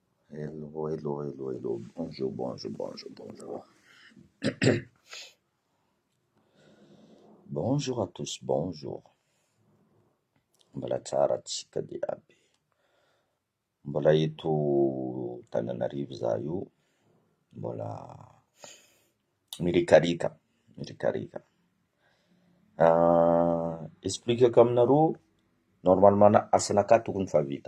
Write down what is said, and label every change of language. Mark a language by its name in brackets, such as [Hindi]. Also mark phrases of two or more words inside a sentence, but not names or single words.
[English] Hello, hello, hello, hello. [French] Bonjour, bonjour, bonjour, bonjour. Bonjour à tous, bonjour. [Malagasy] Mbola tsara tsika dia aby. Mbola eto Tananarivo za io. Mbola mirikarika. Expliqueko aminareo, normalement asanakahy tokony fa vita.